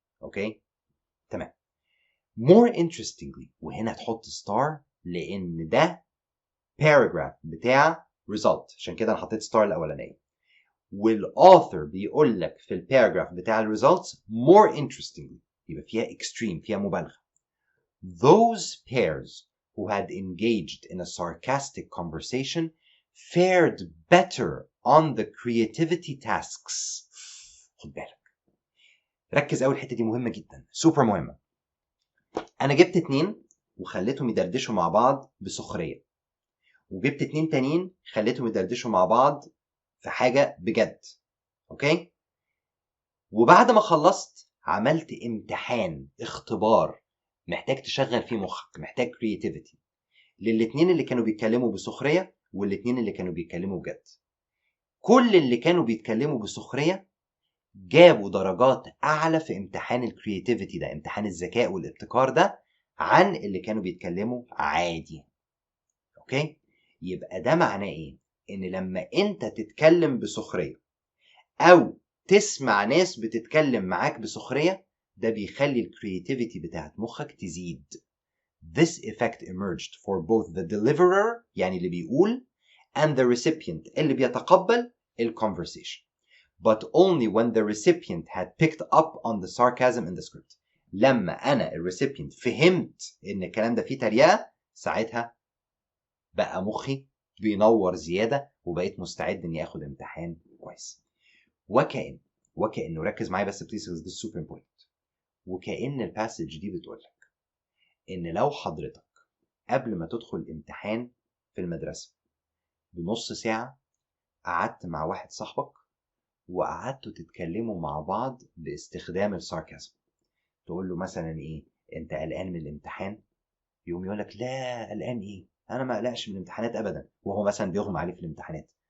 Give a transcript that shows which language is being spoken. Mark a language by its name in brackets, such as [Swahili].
[Arabic] اوكي تمام. [English] more interestingly، [Arabic] وهنا تحط ستار لان ده paragraph بتاع result، عشان كده انا حطيت ستار الاولانيه. والاوثر بيقول لك في الباراجراف بتاع الريزلتس [English] more interestingly، [Arabic] يبقى فيها extreme، فيها مبالغه. [English] Those pairs who had engaged in a sarcastic conversation fared better on the creativity tasks. [Arabic] خد بالك، ركز قوي، الحته دي مهمه جدا، سوبر مهمه. انا جبت 2 وخليتهم يدردشوا مع بعض بسخريه، وجبت 2 تانيين خليتهم يدردشوا مع بعض في حاجه بجد. اوكي، وبعد ما خلصت عملت امتحان اختبار محتاج تشغل فيه مخك، محتاج creativity، للاتنين اللي كانوا بيتكلموا بسخريه والاتنين اللي كانوا بيتكلموا بجد. كل اللي كانوا بيتكلموا بسخريه جابوا درجات اعلى في امتحان الكرياتيفيتي ده، امتحان الذكاء والابتكار ده، عن اللي كانوا بيتكلموا عادي. اوكي؟ يبقى ده معناه ايه؟ ان لما انت تتكلم بسخرية او تسمع ناس بتتكلم معاك بسخرية، ده بيخلي الكرياتيفيتي بتاعت مخك تزيد. [English] This effect emerged for both the deliverer [Arabic] يعني اللي بيقول [English] and the recipient [Arabic] اللي بيتقبل [English] الconversation, but only when the recipient had picked up on the sarcasm in the script. [Arabic] لما أنا الrecipient فهمت إن الكلام ده فيه تريقة، ساعتها بقى مخي بينور زيادة وبقيت مستعد إني آخد امتحان كويس. وكأنه ركز معايا بس [English] please because this is super important. [Arabic] وكأن الباسج دي بتقول لك إن لو حضرتك قبل ما تدخل امتحان في المدرسة بنص ساعة قعدت مع واحد صاحبك وقعدتوا تتكلموا مع بعض باستخدام الساركازم، تقول له مثلا ايه، انت قلقان من الامتحان؟ يقوم يقول لك لا قلقان ايه، انا ما اقلقش من الامتحانات ابدا، وهو مثلا بيغمى عليه في الامتحانات.